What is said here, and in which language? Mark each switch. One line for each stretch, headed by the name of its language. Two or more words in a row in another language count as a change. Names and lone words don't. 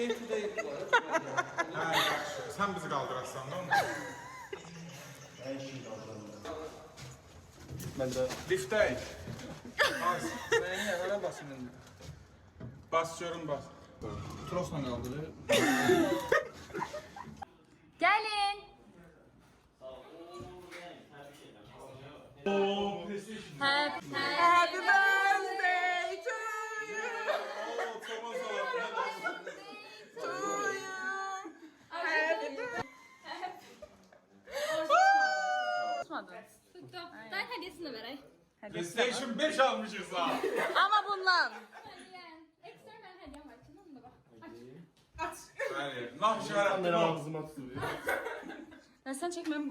Azerbaijani: Sən bizi qaldırarsan da onu. Mən də Liftdəyik. Mənim yana basım indi. Bas görüm bas. Trosla qaldırır.
Turkish: Gelin.
English: Happy birthday to you. To you. Happy birthday.
Turkish: Tutmadın. Tuttum. Ben hediyesini vereyim.
Azerbaijani: PlayStation 5 almışız ha.
Turkish: Ama bundan. Ekstra ben hediyem var. Tamam mı bak?
Azerbaijani: Hayır. Nah şəhərə.
Turkish: Kamera ağzıma tutuyor. Ben sen çekmem.